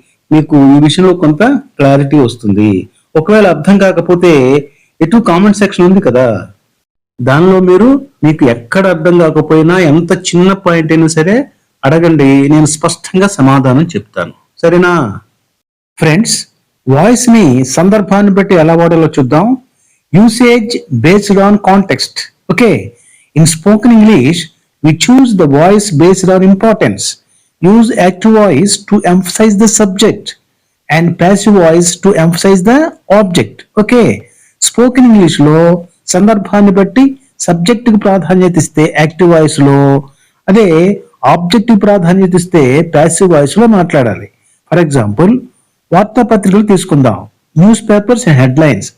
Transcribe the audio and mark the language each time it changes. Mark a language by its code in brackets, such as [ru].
[te] మీకు ఈ విషయంలో కొంత క్లారిటీ వస్తుంది. ఒకవేళ అర్థం కాకపోతే ఎటు కామెంట్ సెక్షన్ ఉంది కదా, దానిలో మీరు మీకు ఎక్కడ అర్థం కాకపోయినా ఎంత చిన్న పాయింట్ అయినా సరే అడగండి, నేను స్పష్టంగా సమాధానం చెప్తాను. సరేనా? ఫ్రెండ్స్, వాయిస్ ని సందర్భాన్ని బట్టి ఎలా వాడాలో చూద్దాం. [en] Usage based on context. [te] Okay, in spoken English [en] we choose the voice based on importance. Use active voice to emphasize the subject and passive voice to emphasize the object. [te] Okay, spoken English లో సందర్భాన్ని బట్టి subject కి ప్రాధాన్యత ఇస్తే active voice లో, అదే object కి ప్రాధాన్యత ఇస్తే ప్యాసివ్ వాయిస్ లో మాట్లాడాలి. ఫర్ ఎగ్జాంపుల్, వార్తాపత్రికలు తీసుకుందాం. [en] Newspapers and headlines.